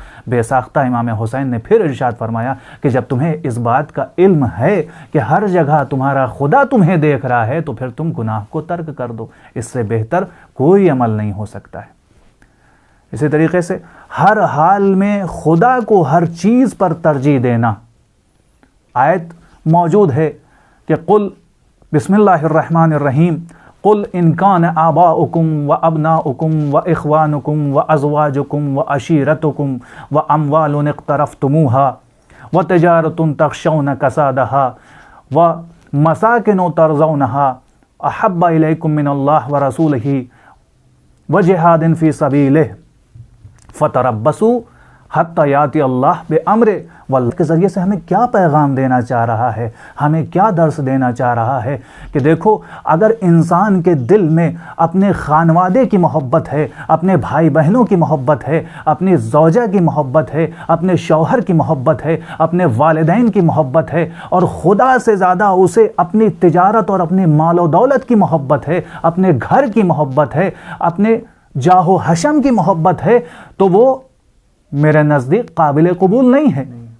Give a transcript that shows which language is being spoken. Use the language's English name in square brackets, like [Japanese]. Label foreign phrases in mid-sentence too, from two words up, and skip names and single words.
[Urdu] بے ساختہ امام حسین نے پھر ارشاد فرمایا کہ جب تمہیں اس بات کا علم ہے کہ ہر جگہ تمہارا خدا تمہیں دیکھ رہا ہے تو پھر تم گناہ کو ترک کر دو، اس سے بہتر کوئی عمل نہیں ہو سکتا ہے۔ اسی طریقے سے ہر حال میں خدا کو ہر چیز پر ترجیح دینا۔ آیت موجود ہے کہ [Arabic] قل بسم اللہ الرحمن الرحیم قل ان کان آباؤکم و ابناؤکم و اخوانکم و ازواجکم و عشیرتکم و اموال اقترفتموها و تجارت تخشون کسادها و مساکن ترضونها احب الیکم من اللہ و رسولہ و جہاد فی سبیلہ فتربصوا حتی یاتی اللہ بامر واللہ [Urdu] کے ذریعے سے ہمیں کیا پیغام دینا چاہ رہا ہے، ہمیں کیا درس دینا چاہ رہا ہے کہ دیکھو اگر انسان کے دل میں اپنے خانوادے کی محبت ہے، اپنے بھائی بہنوں کی محبت ہے، اپنی زوجہ کی محبت ہے، اپنے شوہر کی محبت ہے، اپنے والدین کی محبت ہے، اور خدا سے زیادہ اسے اپنی تجارت اور اپنی مال و دولت کی محبت ہے، اپنے گھر کی محبت ہے، اپنے جاہ و حشم کی محبت ہے، تو وہ میرے نزدیک قابل قبول نہیں ہے۔